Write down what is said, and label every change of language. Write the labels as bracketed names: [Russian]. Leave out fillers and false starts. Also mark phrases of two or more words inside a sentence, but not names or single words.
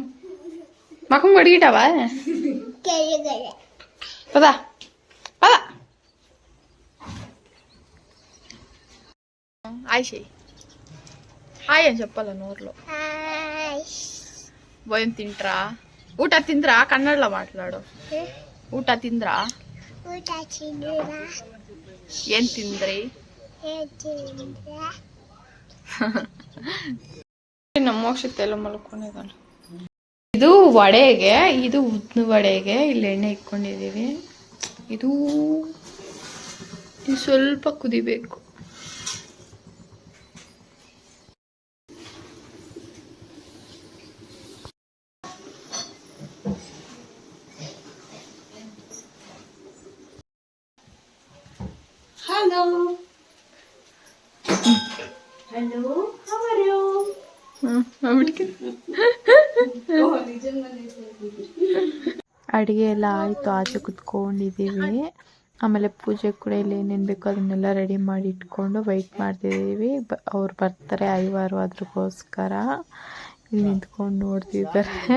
[Telugu] మకం కడిగిటావా? పదా పదా. హాయ్ చెయ్యి. హాయ్ అని చెప్పాల నోర్లో. భోజనం తింట్రా? [Kannada] ಊಟ ತಿಂದ್ರಾ? [Telugu] ಕನ್ನಡలో మాట్లాడు. [Kannada] ಊಟ ತಿಂದ್ರಾ? ಏನ್ ತಿಂದ್ರಿ? ನಮ್ಮ ಮೋಕ್ಷಿತ ಎಲ್ಲ ಮಲ್ಕೊಂಡಿದ್ದಾಳೆ. ಇದು ವಡೆಗೆ, ಇದು ಉದ್ದಿನ ವಡೆಗೆ ಇಲ್ಲಿ ಎಣ್ಣೆ ಇಟ್ಕೊಂಡಿದ್ದೀವಿ. ಇದು ಸ್ವಲ್ಪ ಕುದಿಬೇಕು. [English] Hello. Hello. How are you? [Kannada] ಅಡುಗೆ ಎಲ್ಲ ಆಯಿತು, ಆಚೆ ಕುತ್ಕೊಂಡಿದ್ದೀವಿ. ಆಮೇಲೆ ಪೂಜೆ ಕೂಡ ಇಲ್ಲಿ ಏನೇನು ಬೇಕೋ ಅದನ್ನೆಲ್ಲ ರೆಡಿ ಮಾಡಿ ಇಟ್ಕೊಂಡು ವೆಯ್ಟ್ ಮಾಡ್ತಿದ್ದೀವಿ. ಅವ್ರು ಬರ್ತಾರೆ ಐವಾರು, ಅದ್ರಗೋಸ್ಕರ ಇಲ್ಲಿ ನಿಂತ್ಕೊಂಡು ನೋಡ್ತಿದ್ದಾರೆ.